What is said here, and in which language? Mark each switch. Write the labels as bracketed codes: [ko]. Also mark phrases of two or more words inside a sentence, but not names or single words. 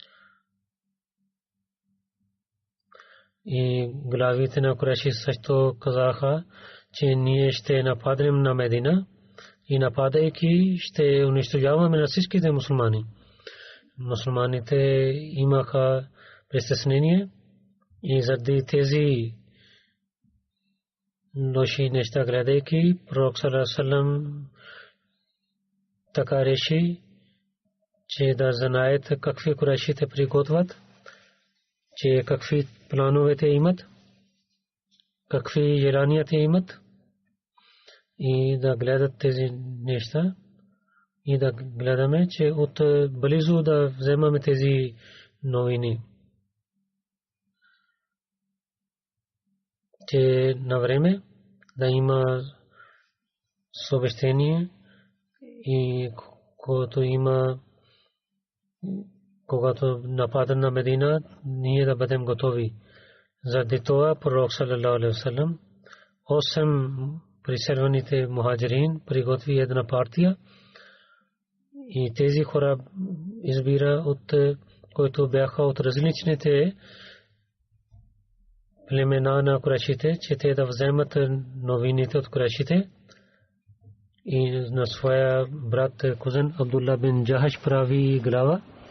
[bg] и главите на Куреши също казаха, че ние ще нападнем на Медина и нападайки ще унищожаваме на всичките мусулмани. Мусулманите имаха притеснение и заради тези лоши неща гледайки, пророк саллаллаху [ar] عليه وسلم [bg] така реши, че да знаят какви Курешите приготвят, че какви плановете имат, какви желанията имат и да гледат тези неща и да гледаме, че от близо да вземаме тези новини. Че на време да има съобщение и когато нападат на Медина, ние да бъдем готови. Заради това пророк [ar] صلى الله عليه وسلم [bg] 8 преселваните мухаджирин приготви една партия и тези хора избира от които бяха от различните племена на Курешите, че те да вземат новините от Курешите и на своя брат кузен Абдулла бин Джахаш прави глава.